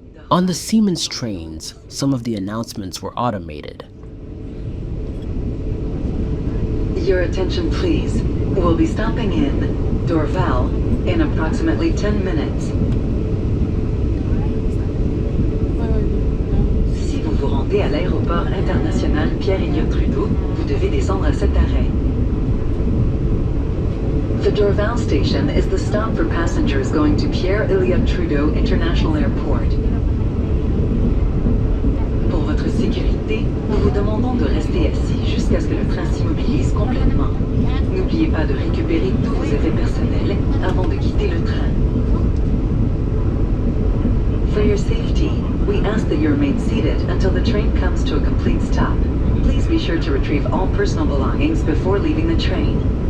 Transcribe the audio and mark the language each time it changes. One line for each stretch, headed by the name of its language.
English: On the Siemens trains, some of the announcements were automated. Your attention please. We'll be stopping in Dorval in approximately 10 minutes.
French: Si vous vous rendez à l'aéroport international Pierre-Elliott-Trudeau, vous devez descendre à cet arrêt.
English: The Dorval station is the stop for passengers going to Pierre-Elliott-Trudeau International Airport.
French: Pour votre sécurité, nous vous demandons de rester assis jusqu'à ce que le train s'immobilise complètement. N'oubliez pas de récupérer tous vos effets personnels avant de quitter le train.
English: For your safety, we ask that you remain seated until the train comes to a complete stop. Please be sure to retrieve all personal belongings before leaving the train.